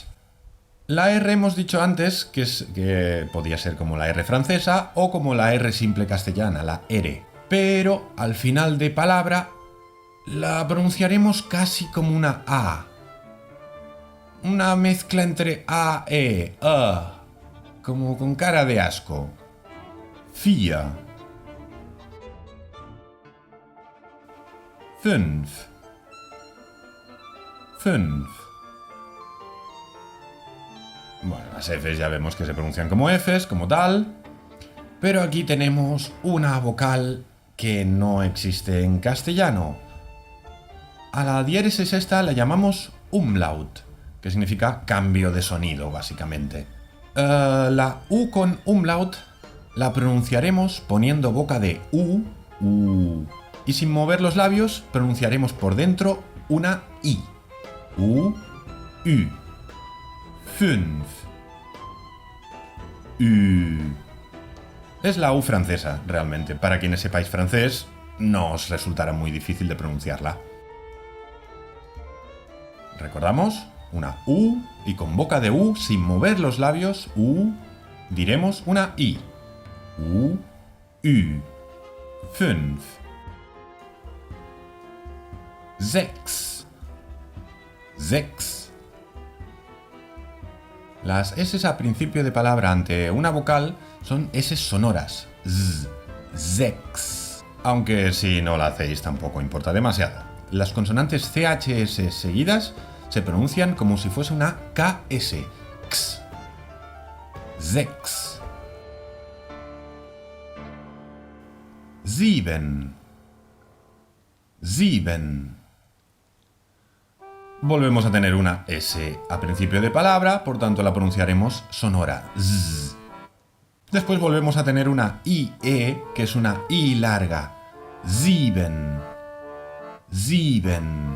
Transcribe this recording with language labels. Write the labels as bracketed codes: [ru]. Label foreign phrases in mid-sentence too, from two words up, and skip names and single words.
[es] La R hemos dicho antes que podía ser como la R francesa o como la R simple castellana, la R. Pero al final de palabra la pronunciaremos casi como una A. Una mezcla entre A, E, como con cara de asco. [de] Vier. Fünf. fünf. [es] Bueno, las Fs ya vemos que se pronuncian como Fs, como tal. Pero aquí tenemos una vocal que no existe en castellano. A la diéresis esta la llamamos umlaut, que significa cambio de sonido, básicamente. La U con umlaut la pronunciaremos poniendo boca de U, y sin mover los labios pronunciaremos por dentro una I. [de] U, Ü. Fünf. Ü. [es] Es la U francesa, realmente. Para quienes sepáis francés, no os resultará muy difícil de pronunciarla. Recordamos, una U, y con boca de U, sin mover los labios, U, diremos una I. [de] U, Ü. Fünf. Sechs. Sechs. [es] Las S a principio de palabra ante una vocal son S sonoras. [de] Z. Sechs. [es] Aunque si no la hacéis tampoco importa demasiado. Las consonantes CHS seguidas se pronuncian como si fuese una KS. [de] X. Sechs. Sieben. Sieben. [es] Volvemos a tener una S a principio de palabra, por tanto la pronunciaremos sonora. Z. Después volvemos a tener una IE, que es una I larga. [de] Sieben. Sieben.